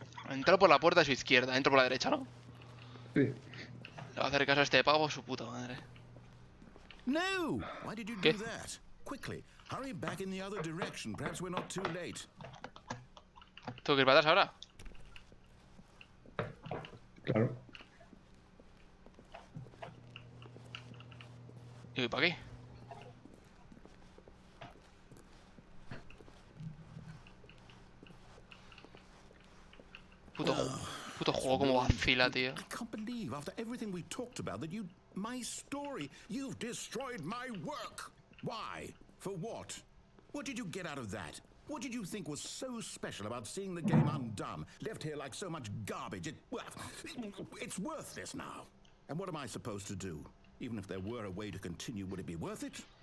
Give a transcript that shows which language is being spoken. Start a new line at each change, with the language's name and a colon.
Spanish: Entro por la puerta a su izquierda, entro por la derecha, ¿no? Sí. Le va a hacer caso a este pavo, su puta madre.
English: No! Why did you
Spanish: ¿Qué?
English: do that? Quickly, hurry back in the other direction. Perhaps we're not too late.
Spanish: ¿Tengo que ir para atrás ahora? Claro. Y voy para aquí. Puto juego como vacila, tío.
English: I can't believe, after everything we talked about, that you... My story, you've destroyed my work. Why? For what? What did you get out of that? What did you think was so special about seeing the game undone, left here like so much garbage? It's worthless now. And what am I supposed to do? Even if there were a way to continue, would it be worth it?